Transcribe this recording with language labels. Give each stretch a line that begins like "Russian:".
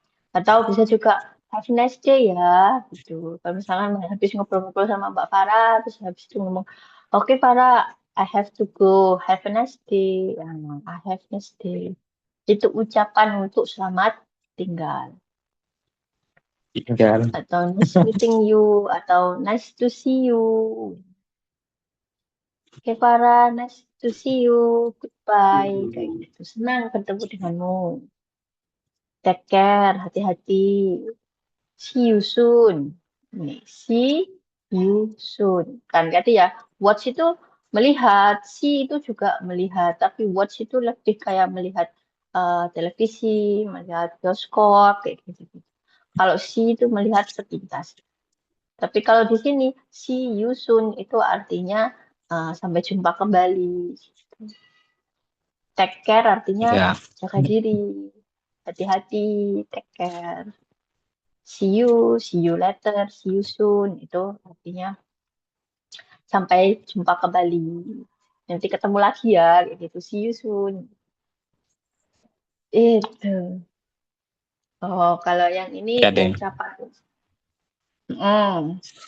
Indonesian: Atau bisa juga
English: have a nice day
Indonesian: ya, gitu. Kalau misalnya habis ngobrol-ngobrol sama Mbak Farah, terus habis itu ngomong, oke Farah,
English: I have to go, have a nice day.
Indonesian: Ya,
English: I have a nice day.
Indonesian: Itu ucapan untuk selamat tinggal. Tinggal.
English: Atau nice meeting you, atau nice to see you. Oke Farah, nice to see you, goodbye.
Indonesian: Kayak gitu, senang bertemu denganmu.
English: Take care,
Indonesian: hati-hati.
English: See you soon.
Indonesian: Nih,
English: see you soon.
Indonesian: Kan berarti ya, watch itu melihat, see itu juga melihat, tapi watch itu lebih kayak melihat televisi, melihat bioskop, kayak gitu. Kalau see itu melihat sepintas. Tapi kalau di sini,
English: see you soon
Indonesian: itu artinya sampai jumpa kembali.
English: Take care
Indonesian: artinya Ya. jaga diri, hati-hati,
English: take care. See you later, see you soon.
Indonesian: Itu artinya sampai jumpa kembali. Nanti ketemu lagi ya, kayak gitu.
English: See you soon.
Indonesian: Itu. Oh, kalau yang ini Ya deh. ucapan. Hmm.